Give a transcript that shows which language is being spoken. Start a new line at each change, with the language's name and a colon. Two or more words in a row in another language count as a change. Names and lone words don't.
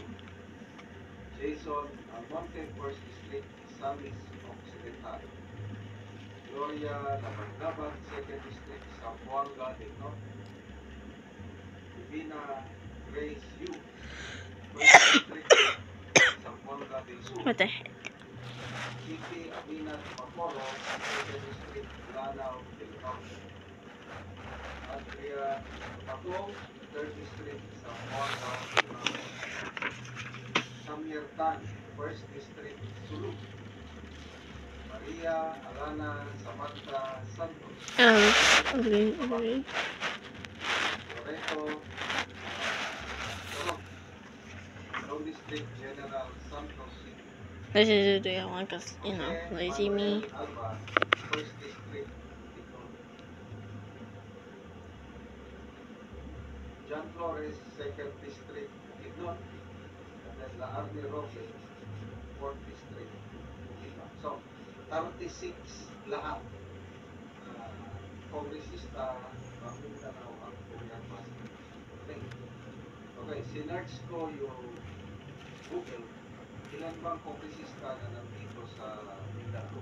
English: Jason Almonte, First District, Samis Occidental. Gloria Labardaban, Second District, Zamboanga del Norte. Divina Grace Yu, First District, Zamboanga del Sur. What the heck? Kiki Abinat Maporo, Second District, Lanao del Norte. Andrea Patong, Third District, Zamboanga del Norte. Samir Tan, First District, Sulu. Maria Alana Samantha Santos, Ugly. Loreto Torok, Long District, General Santos City. I should do that one because, you know, lazy me. Alba, First District, Bicol. John Flores, Second District. La Arne Roque, 4th District. So, 36 lahat.
Filipino: Kongresista, Mindanao ang Puyat Master.
English: Okay.
Filipino: Okay, sinerch ko yung Google. Ilan bang kongresista na nandito sa Mindanao?